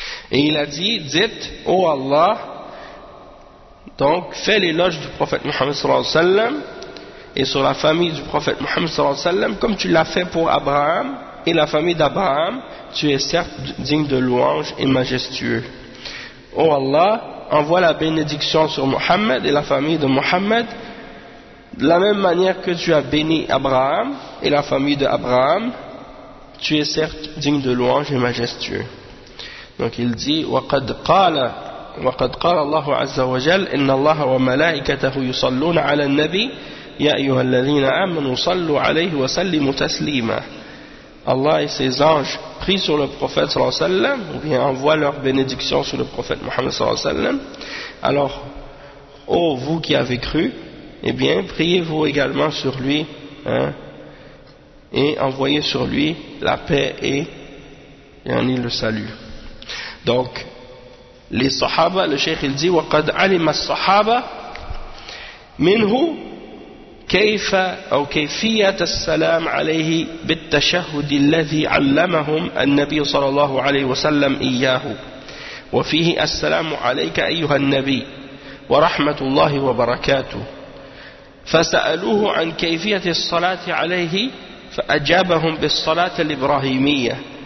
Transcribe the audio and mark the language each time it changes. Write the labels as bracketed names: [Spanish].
[French] Et il a dit, dites, ô Allah, donc fais l'éloge du prophète Muhammad sallallahu alayhi wa sallam et sur la famille du prophète Muhammad sallallahu alayhi wa sallam comme tu l'as fait pour Abraham et la famille d'Abraham, tu es certes digne de louange et majestueux. Ô Allah, envoie la bénédiction sur Muhammad et la famille de Muhammad de la même manière que tu as béni Abraham et la famille d'Abraham, tu es certes digne de louange et majestueux. Donc il dit [Arabic] وَقَدْ قَالَ اللَّهُ عَزَّ وَجَلْ إِنَّ اللَّهَ وَمَلَائِكَتَهُ يُصَلُّونَ عَلَى النَّبِيِّ يَا أَيُّهَا الَّذِينَ آمَنُوا صَلُّوا عَلَيْهِ وَسَلِّمُوا تَسْلِيمًا. [French] Allah et ses anges prient sur le prophète sallallahu alayhi wa sallam, ou bien envoient leur bénédiction sur le prophète Muhammad sallallahu alayhi wa sallam. Alors, ô vous qui avez cru, eh bien, priez-vous également sur lui, hein, et envoyez sur lui la paix et en y le salut. Donc, les sahaba, le cheikh il dit, [Arabic] وَقَدْ عَلِمَ الصَّحَابَ مِنْهُ كَيْفَ أَوْ كَيْفِيَةَ السَّلَامِ عَلَيْهِ بِالتَّشَهُدِ الَّذِي عَلَّمَهُمْ النَّبِيُّ صَلَى اللَّهُ عَلَيْهِ وَسَلَّمْ إِيَّاهُ وَفِيهِ السَّلَامُ عَلَيْكَ أَيُّهَا النَّبِيُّ وَرَحْمَةُ اللَّهِ وَبَرَكَاتُهُ فسألوه عن كيفية الصلاة عليه فأجابهم بالصلاة الإبراهيمية.